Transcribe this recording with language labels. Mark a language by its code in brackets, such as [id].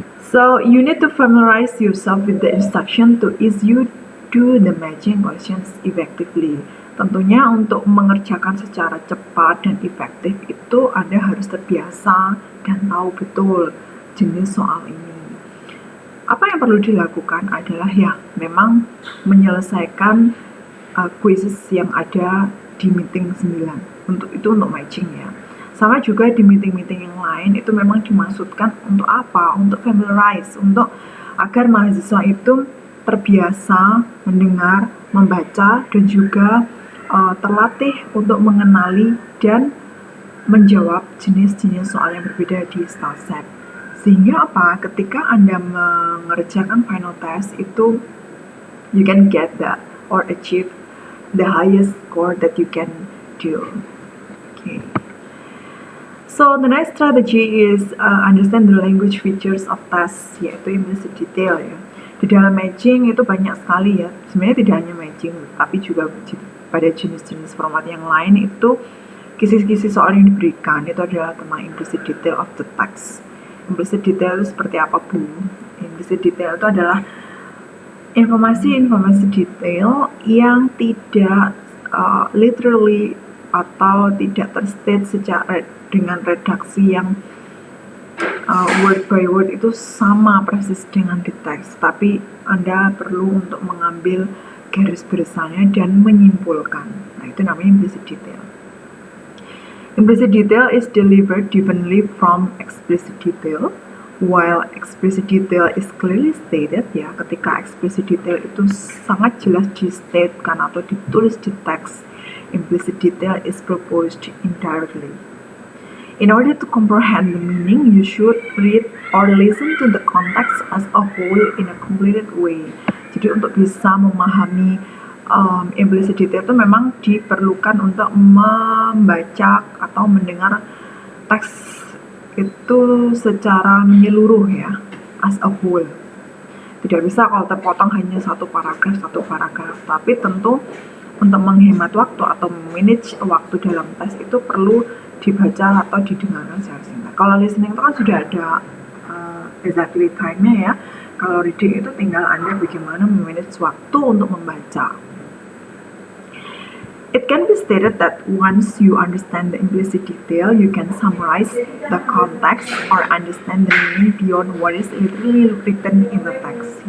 [en] So you need to familiarize yourself with the instruction to ease you do the matching questions effectively. [id] Tentunya untuk mengerjakan secara cepat dan efektif itu Anda harus terbiasa dan tahu betul jenis soal ini. Apa yang perlu dilakukan adalah ya memang menyelesaikan quizzes yang ada di meeting 9. Untuk matching ya. Sama juga di meeting-meeting yang lain itu memang dimaksudkan untuk apa? Untuk familiarize, untuk agar mahasiswa itu terbiasa mendengar, membaca dan juga terlatih untuk mengenali dan menjawab jenis-jenis soal yang berbeda di style set. Sehingga apa? Ketika Anda mengerjakan final test itu [en] you can get that or achieve the highest score that you can do. Okay. So the next strategy is understand the language features of test, yaitu implicit detail ya. [id] Di dalam matching itu banyak sekali ya. Sebenarnya tidak hanya matching, tapi juga pada jenis-jenis format yang lain itu kisi-kisi soal yang diberikan itu adalah tentang implicit detail of the text. Implicit detail itu seperti apa Bu? Implicit detail itu adalah informasi-informasi detail yang tidak literally atau tidak terstate secara dengan redaksi yang word by word itu sama persis dengan di teks, tapi Anda perlu untuk mengambil garis besarnya dan menyimpulkan. Nah, itu namanya implicit detail. [en] Implicit detail is delivered differently from explicit detail. While explicit detail is clearly stated, ya, [id] ketika explicit detail itu sangat jelas di-statekan atau ditulis di teks, [en] implicit detail is proposed indirectly. In order to comprehend the meaning, you should read or listen to the context as a whole in a completed way. [id] Jadi untuk bisa memahami implicit detail itu memang diperlukan untuk membaca atau mendengar teks itu secara menyeluruh ya, [en] as a whole. [id] Tidak bisa kalau terpotong hanya satu paragraf, tapi tentu untuk menghemat waktu atau manage waktu dalam tes itu perlu dibaca atau didengarkan secara singkat. Kalau listening itu kan sudah ada exactly time-nya ya. Kalau reading itu tinggal Anda bagaimana memanage waktu untuk membaca. [en] It can be stated that once you understand the implicit detail, you can summarize the context or understand the meaning beyond what is literally written in the text.